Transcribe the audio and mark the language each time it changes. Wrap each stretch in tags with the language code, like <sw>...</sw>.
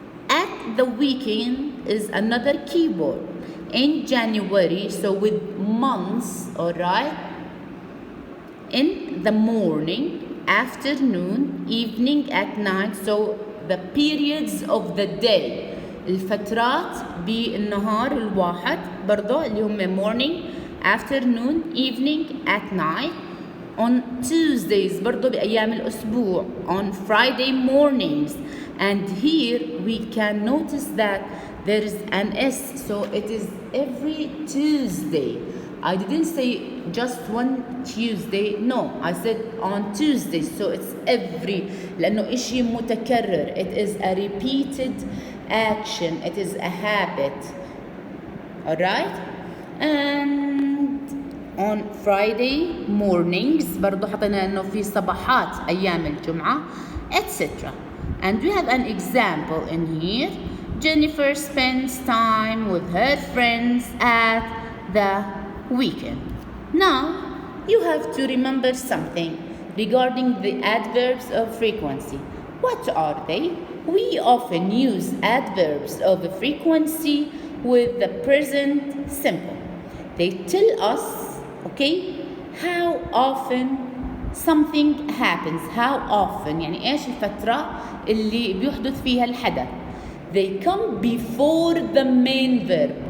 <en>At the weekend is another keyword. In January, so with months, all right? In the morning, afternoon, evening, at night. So the periods of the day.</en> <ar>الفترات بالنهار الواحد برضو اللي هم</ar> <en>morning, afternoon, evening, at night. On Tuesdays</en> <ar>برضو بأيام الأسبوع.</ar> <en>On Friday mornings. And here we can notice that there is an S, so it is every Tuesday. I didn't say just one Tuesday, no, I said on Tuesday, so it's every,</en> <ar>لأنه إشي متكرر.</ar> <en>It is a repeated action, it is a habit. Alright? And on Friday mornings</en> <ar>برضو حطينا إنه في صباحات أيام الجمعة, etc.</ar> <en>And we have an example in here. Jennifer spends time with her friends at the weekend. Now, you have to remember something regarding the adverbs of frequency. What are they? We often use adverbs of frequency with the present simple. They tell us, okay, how often something happens. How often</en> <ar>يعني إيش الفترة اللي بيحدث فيها الحدث.</ar> <en>They come before the main verb.</en>